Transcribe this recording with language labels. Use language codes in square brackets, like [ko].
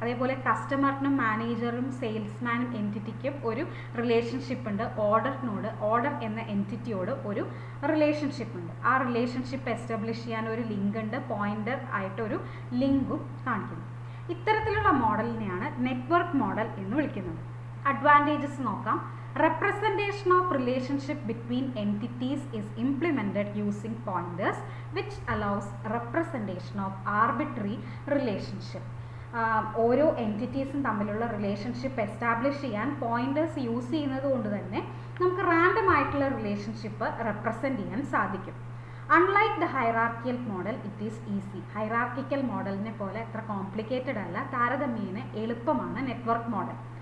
[ml] അതേപോലെ കസ്റ്റമറിനും മാനേജറും സെയിൽസ്മാനും എൻറ്റിറ്റിക്കും ഒരു റിലേഷൻഷിപ്പ് ഉണ്ട്. ഓർഡർ എന്ന എൻറ്റിറ്റിയോട് ഒരു റിലേഷൻഷിപ്പ് ഉണ്ട്. ആ റിലേഷൻഷിപ്പ് എസ്റ്റാബ്ലിഷ് ചെയ്യാൻ ഒരു ലിങ്ക് ഉണ്ട്, പോയിന്റർ ആയിട്ടൊരു ലിങ്കും കാണിക്കുന്നു. ഇത്തരത്തിലുള്ള മോഡലിനെയാണ് നെറ്റ്വർക്ക് മോഡൽ എന്ന് വിളിക്കുന്നത്. അഡ്വാൻറ്റേജസ് നോക്കാം. [en] Representation of relationship between entities is implemented using pointers, which allows representation of arbitrary relationship. [ml] ഓരോ എൻറ്റിറ്റീസും തമ്മിലുള്ള റിലേഷൻഷിപ്പ് എസ്റ്റാബ്ലിഷ് ചെയ്യാൻ പോയിന്റേഴ്സ് യൂസ് ചെയ്യുന്നത് കൊണ്ട് തന്നെ നമുക്ക് റാൻഡം ആയിട്ടുള്ള റിലേഷൻഷിപ്പ് റെപ്രസെൻ്റ് ചെയ്യാൻ സാധിക്കും. [en] Unlike the hierarchical model it is easy. [ml] Hierarchical മോഡലിനെ പോലെ അത്ര കോംപ്ലിക്കേറ്റഡ് അല്ല, താരതമ്യേന എളുപ്പമാണ് നെറ്റ്വർക്ക് മോഡൽ.